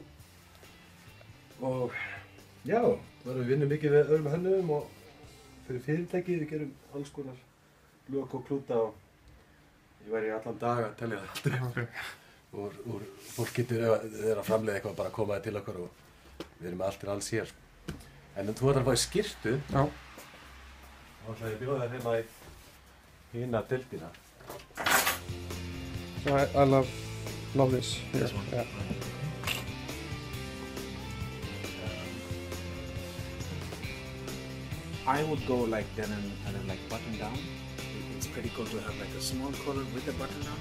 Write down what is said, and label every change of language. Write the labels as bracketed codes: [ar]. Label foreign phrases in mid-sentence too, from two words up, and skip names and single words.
[is] Og já, við vinnum mikið við öðrum hönnum og fyrir fyrirtæki við gerum alls konar lök og klúta og ég væri allan dag að telja það. Okay. Og fólk getur, ef þeir eru að framleiða eitthvað, bara koma til okkur og við erum með allt til alls hér. En þú ætlar að fá í skyrtu. Já. Þá ætla ég að bjóða þér hérna í hina deildina. [en] So I love this. This one. Yeah. I would go like denim and then like button down. It's pretty cool to have like a small collar with a button down.